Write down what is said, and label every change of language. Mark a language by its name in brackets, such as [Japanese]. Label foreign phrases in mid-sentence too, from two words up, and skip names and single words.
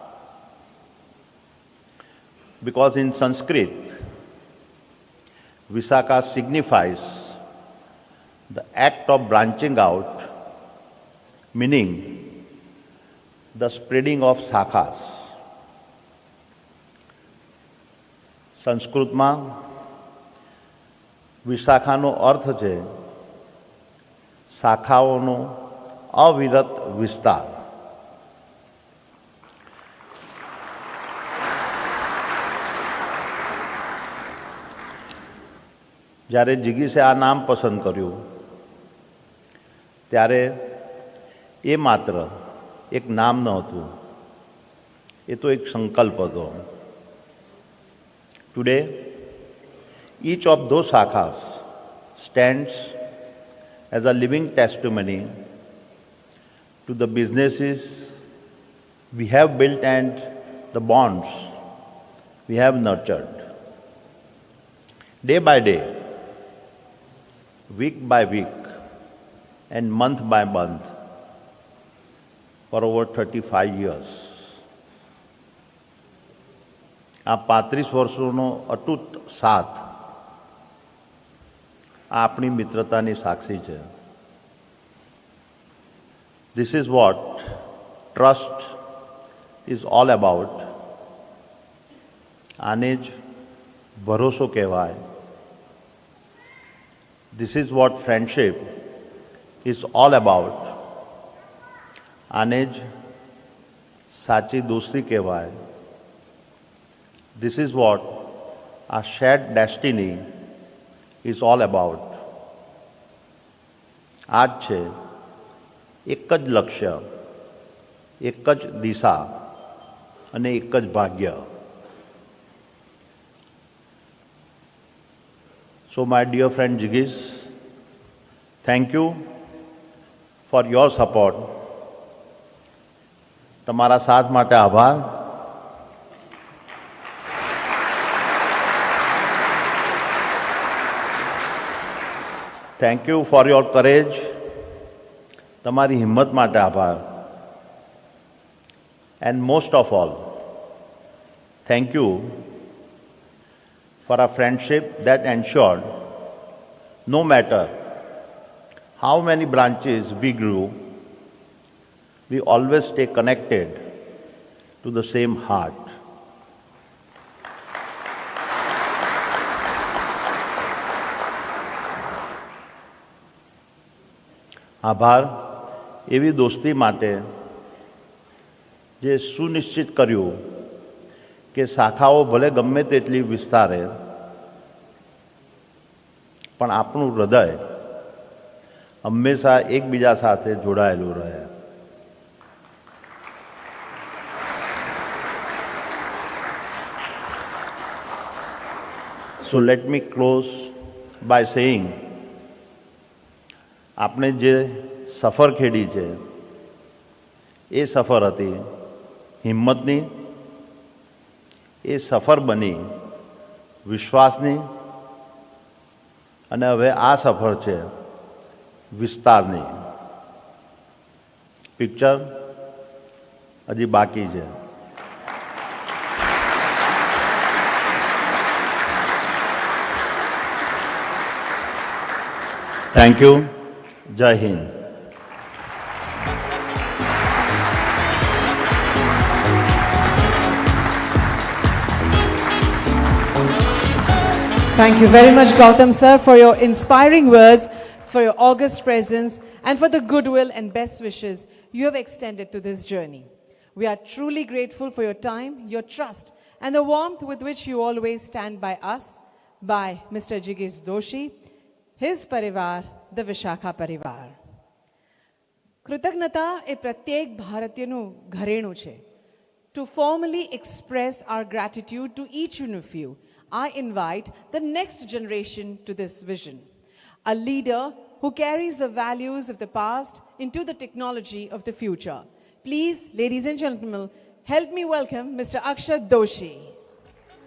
[English] Because in Sanskrit, Vishakha signifies the act of branching out, meaning the spreading of shakhas. [Gujarati] સંસ્કૃતમાં વિશાખાનો અર્થ છે શાખાઓનો અવિરત વિસ્તાર. જ્યારે જિગીશે આ નામ પસંદ કર્યું ત્યારે એ માત્ર એક નામ ન હતું, એ તો એક સંકલ્પ હતો. [English] Today, each of those shakhas stands as a living testimony to the businesses we have built and the bonds we have nurtured. Day by day, week by week, and month by month, for over 35 years. [Gujarati] આ 35 વર્ષોનો અતૂટ સાથ આ આપણી મિત્રતાની સાક્ષી છે. [English] This is what trust is all about. [Gujarati] આને જ ભરોસો કહેવાય. [English] This is what friendship is all about. [Gujarati] આને જ સાચી દોસ્તી કહેવાય. [English] This is what our shared destiny is all about. [Gujarati] આ જ છે એક જ લક્ષ્ય, એક જ દિશા અને એક જ ભાગ્ય. [English] So my dear friend Jigish, thank you for your support. [Gujarati] તમારા સાથ માટે આભાર. [English] Thank you for your courage. [Gujarati] તમારી હિંમત માટે આભાર. [English] And most of all, thank you for a friendship that ensured no matter how many branches we grew, we always stay connected to the same heart. [Gujarati] આભાર એવી દોસ્તી માટે જે સુનિશ્ચિત કર્યું કે શાખાઓ ભલે ગમે તેટલી વિસ્તારે પણ આપણું હૃદય હંમેશા એકબીજા સાથે જોડાયેલું રહે. [English] So let me close by saying, [Gujarati] આપણે જે સફર ખેડી છે એ સફર હતી હિંમતની, એ સફર બની વિશ્વાસની અને હવે આ સફર છે વિસ્તારની. પિક્ચર હજી બાકી છે. [English] Thank you. [Gujarati] જય હિન્દ. [English] Thank you very much, Gautam sir, for your inspiring words, for your august presence, and for the goodwill and best wishes you have extended to this journey. We are truly grateful for your time, your trust, and the warmth with which you always stand by us, by Mr. Jigish Doshi, his parivar, the Vishakha parivar. [Gujarati] કૃતજ્ઞતા એ પ્રત્યેક ભારતીયનું ઘરેણું છે. [English] To formally express our gratitude to each one of you, I invite the next generation to this vision. A leader who carries the values of the past into the technology of the future. Please, ladies and gentlemen, help me welcome Mr.